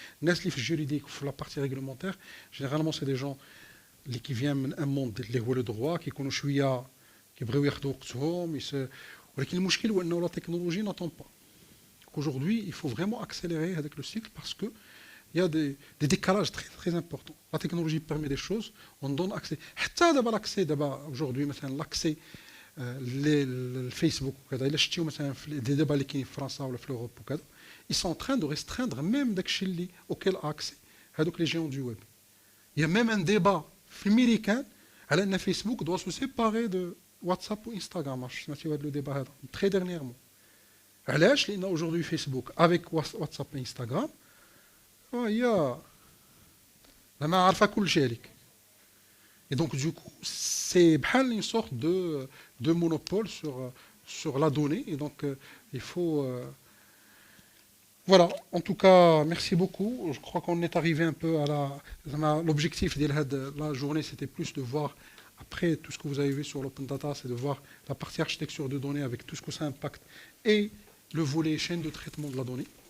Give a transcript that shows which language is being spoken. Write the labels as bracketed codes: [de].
[ar] الناس اللي في الجuridique وفي [fr] la partie réglementaire, généralement c'est des gens qui viennent [ar] من [fr] un monde [ar] اللي هو [fr] le droit, [ar] كيكونوا شويه كيبغيو ياخذوا وقتهم. ولكن المشكل هو انه [fr] la technologie n'attend pas. Aujourd'hui, il faut vraiment accélérer avec le cycle parce que il y a des décalages très, très importants. La technologie permet des choses, on donne accès. [ar] حتى دابا l'accès دابا aujourd'hui مثلا l'accès للفيسبوك وكذا الا شفتيو مثلا في دي ديبا اللي كاينين في فرنسا ولا في اوروب وكذا [fr] ils sont en train de restreindre même [ar] داكشي اللي [fr] auquel a accès [ar] هذوك [fr] les géants du web. Il y a même un débat [ar] في الميريكان على ان [fr] فيسبوك doit se séparer de WhatsApp ou Instagram. [ar] عرفتوا سمعتوا هذا لو ديبا هذا [fr] très dernièrement. [ar] علاش؟ لان aujourd'hui فيسبوك [fr] avec WhatsApp et Instagram [ar] هي زعما عارفه كل شيء عليك. [fr] Et donc, du coup, c'est une sorte de monopole sur la donnée. Et donc, il faut... Voilà, en tout cas, merci beaucoup. Je crois qu'on est arrivé un peu à l'objectif de la journée, c'était plus de voir, après tout ce que vous avez vu sur l'open data, c'est de voir la partie architecture de données avec tout ce que ça impacte et le volet chaîne de traitement de la donnée.